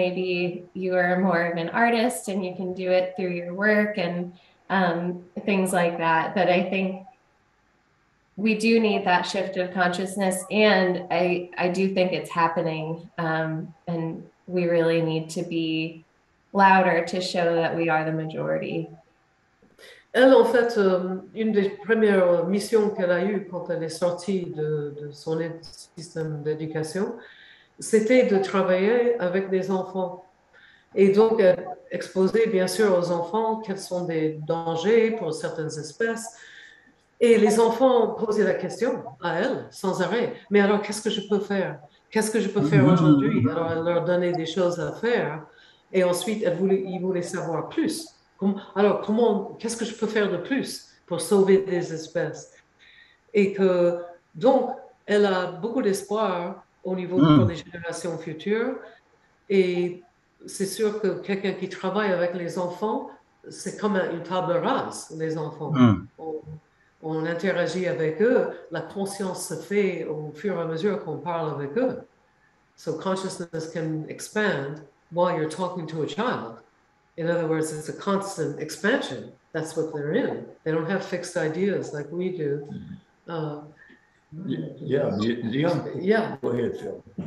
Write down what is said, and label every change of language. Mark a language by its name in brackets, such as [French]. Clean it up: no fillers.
[English] Maybe you are more of an artist and you can do it through your work and things like that. But I think we do need that shift of consciousness, and I do think it's happening, and we really need to be louder to show that we are the majority. [French] Elle, en fait, une des premières missions qu'elle a eues quand elle est sortie de son système d'éducation, c'était de travailler avec des enfants. Et donc, exposer bien sûr aux enfants quels sont des dangers pour certaines espèces. Et les enfants posaient la question à elle sans arrêt. Mais alors, qu'est-ce que je peux faire? Qu'est-ce que je peux faire aujourd'hui? Alors, elle leur donnait des choses à faire. Et ensuite, ils voulaient savoir plus. Alors, qu'est-ce que je peux faire de plus pour sauver des espèces? Et que, donc, elle a beaucoup d'espoir au niveau pour les générations futures. Et c'est sûr que quelqu'un qui travaille avec les enfants, c'est comme une table rase, les enfants. On interagit avec eux, la conscience se fait au fur et à mesure qu'on parle avec eux. [English] So consciousness can expand while you're talking to a child. In other words, it's a constant expansion. That's what they're in. They don't have fixed ideas like we do. Yeah. Go ahead, Phil.